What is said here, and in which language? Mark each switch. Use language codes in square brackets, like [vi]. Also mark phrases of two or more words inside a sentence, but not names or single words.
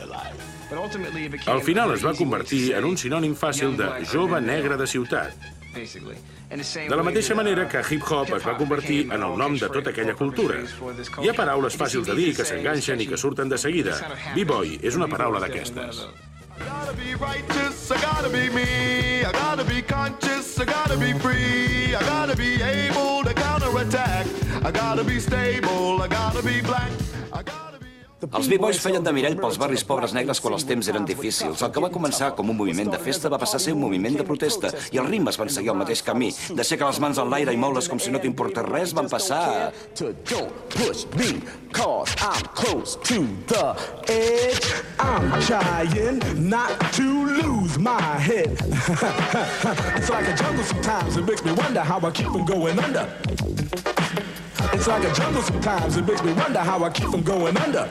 [ca] Al final es va convertir en un sinònim fàcil de jove negre de ciutat. De la mateixa manera que hip-hop es va convertir en el nom de tota aquella cultura. Hi ha paraules fàcils de dir que s'enganxen i que surten de seguida. B-boy és una paraula d'aquestes. [en] I gotta be righteous, I gotta be me, I gotta be conscious, I gotta be free, I gotta be able to counterattack, I gotta be stable, I gotta be black, I gotta be... [ca] Els B-boys feien de mirall pels barris pobres negres quan els temps eren difícils. El que va començar com un moviment de festa va passar a ser un moviment de protesta i els ritmes van seguir el mateix camí. D'aixecar les mans en l'aire i moure's com si no t'importés res van passar a... [en] Don't push me, cause I'm close to the edge. I'm trying not to lose my head. It's like a jungle sometimes, it makes me wonder how I keep from going under. It's like a jungle sometimes, it makes me wonder how I keep from going under.